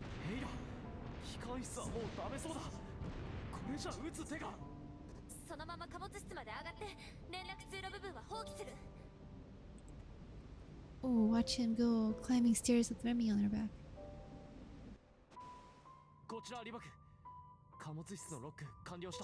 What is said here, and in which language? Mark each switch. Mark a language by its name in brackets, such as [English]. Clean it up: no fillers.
[Japanese] エイラ、機関室はもうダメそうだ。これじゃ撃つ手が。そのまま貨物室まで上がって連絡通路部分は放棄する。 [English] Oh, watch him go climbing stairs with Remy on her back. [Japanese] こちらリバク、貨物室のロック完了した。